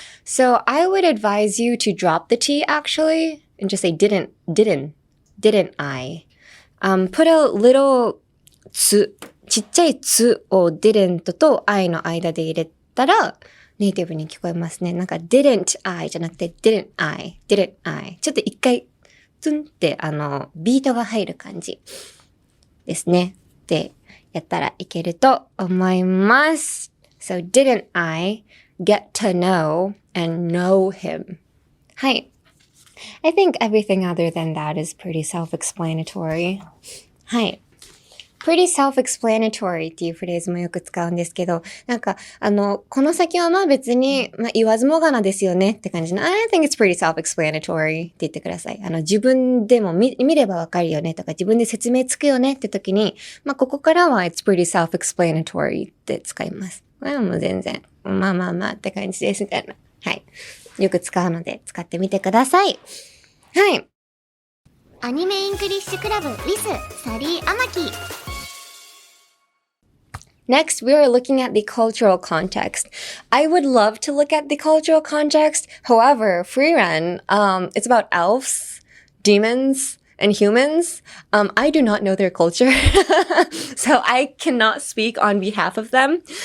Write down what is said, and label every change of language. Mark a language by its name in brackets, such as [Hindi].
[English] So I would advise you to drop the T actually and just say didn't I. [Japanese] Put a little つ、ちっちゃいつを didn't と I の間で入れたらネイティブに聞こえますね。なんか didn't I じゃなくて didn't I。ちょっと一回ツンってビートが入る感じですね。で、やったらいけると思います。 [English] So didn't I get to know and know him? [Japanese] はい。 [English] I think everything other than that is pretty self-explanatory. [Japanese] はい。 pretty self-explanatory っていうフレーズもよく使うんですけど、なんか、この先はまあ別に、言わずもがなですよねって感じの、 [English] I think it's pretty self-explanatory [Japanese] って言ってください。自分でも見ればわかるよねとか、自分で説明つくよねって時に、まあここからは [English] it's pretty self-explanatory [Japanese] って使います。これはもう全然、まあって感じですみたいな。はい。よく使うので使ってみてください。はい。アニメイングリッシュクラブ with サリー・アマキ。 [English] Next, we are looking at the cultural context. I would love to look at the cultural context. However, Frieren, it's about elves, demons, and humans. I do not know their culture, so I cannot speak on behalf of them.